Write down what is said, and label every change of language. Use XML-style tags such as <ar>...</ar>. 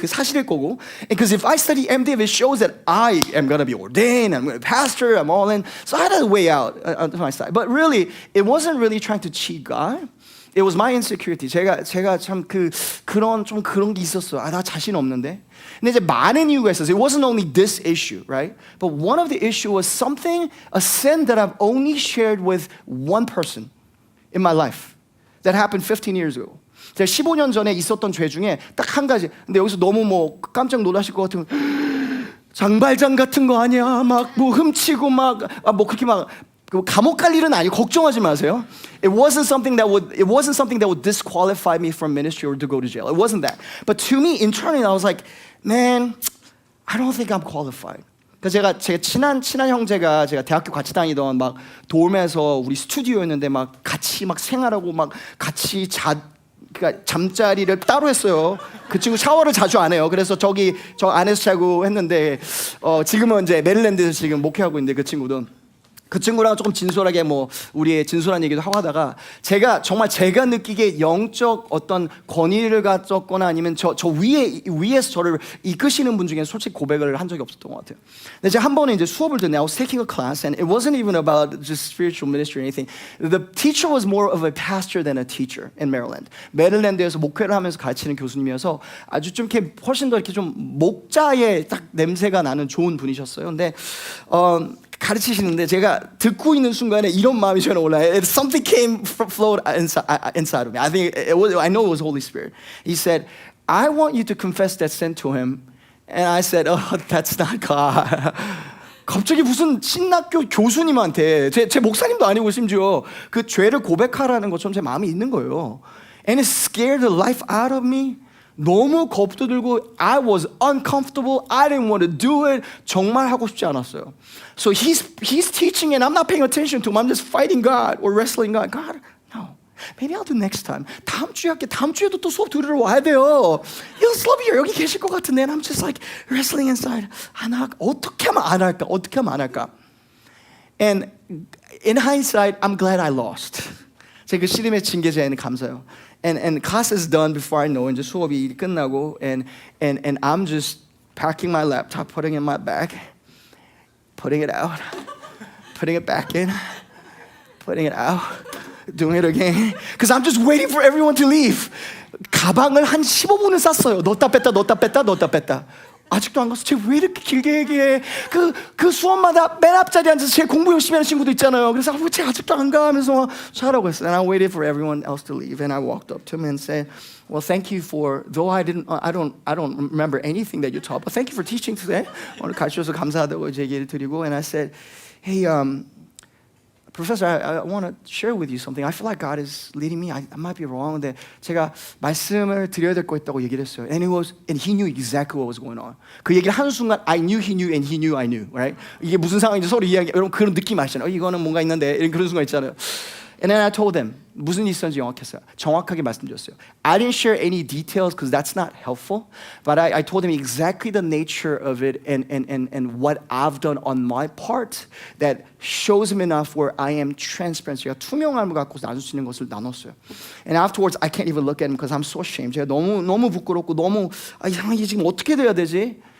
<ko>그게 사실일 거고.</ko> <en>Because if I study MDiv, it shows that I am going to be ordained, I'm going to be pastor, I'm all in. So I had a way out on my side. But really, it wasn't really trying to cheat God. It was my insecurity.</en> <ko>제가 참 그런 게 있었어요. 나 자신 없는데. 근데 이제 많은 이유가 있었어요.</ko> <en>It wasn't only this issue, right? But one of the issue was a sin that I've only shared with one person in my life. That happened 15 years ago.</en> <ko>제가 15년 전에 있었던 죄 중에 딱 한 가지. 근데 여기서 너무 깜짝 놀라실 것 같으면 장발장 같은 거 아니야? 훔치고 그렇게 감옥 갈 일은 아니고 걱정하지 마세요.</ko> <en>It wasn't something that would disqualify me from ministry or to go to jail. It wasn't that. But to me internally I was like, man, I don't think I'm qualified.</en> <ko>그러니까 제가 친한 형제가 제가 대학교 같이 다니던 도움에서 우리 스튜디오였는데 같이 생활하고 같이 그러니까 잠자리를 따로 했어요. 그 친구 샤워를 자주 안 해요. 그래서 저 안에서 자고 했는데 지금은 이제 메릴랜드에서 지금 목회하고 있는데 그 친구랑 조금 진솔하게 우리의 진솔한 얘기도 하고 하다가 제가 느끼기에 영적 어떤 권위를 가졌거나 아니면 저 위에서 저를 이끄시는 분 중에 솔직히 고백을 한 적이 없었던 것 같아요. 근데 제가 한 번에 이제 수업을 듣는데</ko> <en>I was taking a class and it wasn't even about just spiritual ministry or anything. The teacher was more of a pastor than a teacher in Maryland.</en> <ko>메릴랜드에서 목회를 하면서 가르치는 교수님이어서 아주 좀 이렇게 훨씬 더 이렇게 좀 목자의 딱 냄새가 나는 좋은 분이셨어요. 근데 가르치시는데 제가 듣고 있는 순간에 이런 마음이 저는 올라요.</ko> <en>Something flowed inside of me. I know it was Holy Spirit. He said, I want you to confess that sin to him. And I said, oh, that's not God.</en> <ko>갑자기 무슨 신학교 교수님한테 제 목사님도 아니고 심지어 그 죄를 고백하라는 것처럼 제 마음이 있는 거예요.</ko> <en>And it scared the life out of me.</en> <ko>너무 겁도 들고</ko> <en>I was uncomfortable. I didn't want to do it.</en> <ko>정말 하고 싶지 않았어요.</ko> <en>So he's teaching and I'm not paying attention to him. I'm just fighting God or wrestling God. God, no. Maybe I'll do next time.</en> <ko>다음 주에 할게. 다음 주에도 또 수업 들으러 와야 돼요. 슬로비어 여기 계실 것 같은데</ko> <en>and I'm just like wrestling inside.</en> <ko>어떻게 하면 안 할까?</ko> <en>And in hindsight, I'm glad I lost.</en> <ko>제가 그 씨름의 징계자에는 감사해요.</ko> <en>And class is done before I know.</en> <ko>이제 수업이 끝나고</ko> <en>and I'm just packing my laptop, putting it in my bag, putting it out, putting it back in, putting it out, doing it again. Because I'm just waiting for everyone to leave.</en> <ko>가방을 한 15분을 쌌어요. 넣었다 뺐다. 아직도 안 갔어. 쟤 왜 이렇게 길게 얘기해? 그 수업마다 맨 앞자리에 앉아서 제 공부 열심히 하는 친구도 있잖아요. 그래서 쟤 아직도 안 가? 하면서 잘하고 있어요.</ko> <en>And I waited for everyone else to leave. And I walked up to him and said, well, thank you for, though I don't remember anything that you taught, but thank you for teaching today.</en> <ko>오늘 가르쳐서 감사하다고 제 얘기를 드리고,</ko> <en>and I said, hey, Professor, I want to share with you something. I feel like God is leading me. I might be wrong.</en> <ko>근데 제가 말씀을 드려야 될 거 있다고 얘기를 했어요.</ko> <en>And he knew exactly what was going on.</en> <ko>그 얘기를 하는 순간</ko> <en>I knew he knew and he knew I knew. Right?</en> <ko>이게 무슨 상황인지 서로 이야기. 여러분 그런 느낌 아시잖아요. 이거는 뭔가 있는데 이런 그런 순간 있잖아요.</ko> <en>And then I told them</en> <ko>무슨 일이 있었는지 정확하게 말씀드렸어요.</ko> <en>I didn't share any details because that's not helpful. But I told them exactly the nature of it and what I've done on my part that shows him enough where I am transparent.</en> <ko>제가 투명함을 갖고 나눌 수 있는 것을 나눴어요.</ko> <en>And afterwards I can't even look at him because I'm so ashamed.</en> <ko>제가 너무 부끄럽고 너무 이게 지금 어떻게 돼야 되지?</ko>